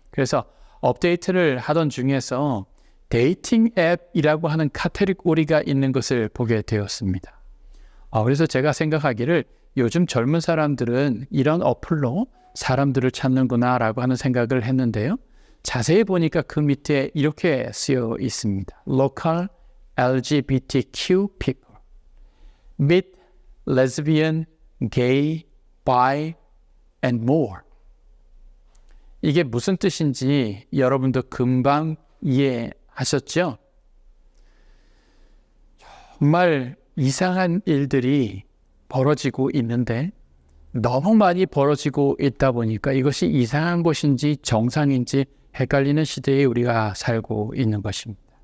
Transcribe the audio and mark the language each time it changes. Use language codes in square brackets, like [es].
[ko] 그래서 업데이트를 하던 중에서 데이팅 앱이라고 하는 카테고리가 있는 것을 보게 되었습니다. 그래서 제가 생각하기를 요즘 젊은 사람들은 이런 어플로 사람들을 찾는구나 라고 하는 생각을 했는데요. 자세히 보니까 그 밑에 이렇게 쓰여 있습니다. [en] Local LGBTQ people, meet lesbian, gay, bi, and more. [ko] 이게 무슨 뜻인지 여러분도 금방 이해하셨죠? 정말 이상한 일들이 벌어지고 있는데 너무 많이 벌어지고 있다 보니까 이것이 이상한 것인지 정상인지 헷갈리는 시대에 우리가 살고 있는 것입니다.